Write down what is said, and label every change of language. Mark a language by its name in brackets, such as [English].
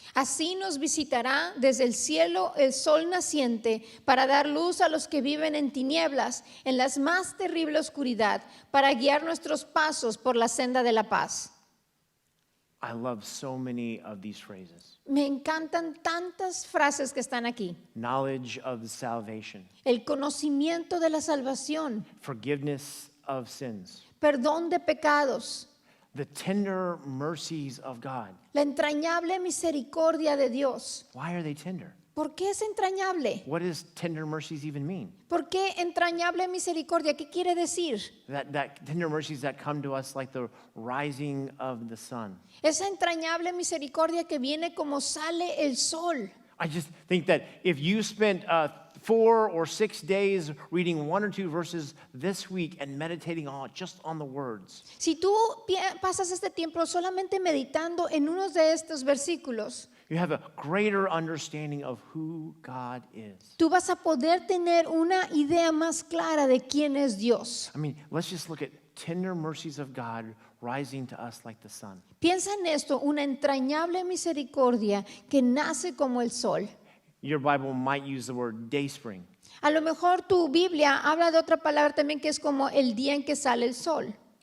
[Spanish] Así nos visitará desde el cielo el sol naciente para dar luz a los que viven en tinieblas, en la más terrible oscuridad, para guiar nuestros pasos por la senda de la paz. [English] I love so many of these phrases. [Spanish] Me encantan tantas frases que están aquí. [English] Knowledge of salvation, [Spanish] El conocimiento de la salvación, [English] forgiveness of sins, [Spanish] perdón de pecados, [English] the tender mercies of God. [Spanish] la entrañable misericordia de Dios. [English] Why are they tender? [Spanish] ¿Por qué es entrañable? [English] What does tender mercies even mean? [Spanish] ¿Por qué entrañable misericordia? ¿Qué quiere decir? [English] That tender mercies that come to us like the rising of the sun. [Spanish] Esa entrañable misericordia que viene como sale el sol. [English] I just think that if you spent 4 or 6 days reading 1 or 2 verses this week and meditating just on the words, [Spanish] Si tú pasas este tiempo solamente meditando en unos de estos versículos, [English] you have a greater understanding of who God is. [Spanish] tú vas a poder tener una idea más clara de quién es Dios. [English] I mean, let's just look at tender mercies of God rising to us like the sun. [Spanish] Piensa en esto, una entrañable misericordia que nace como el sol. [English] Your Bible might use the word day spring. [Spanish] A lo mejor tu Biblia habla de otra palabra también que es como el día en que sale el sol.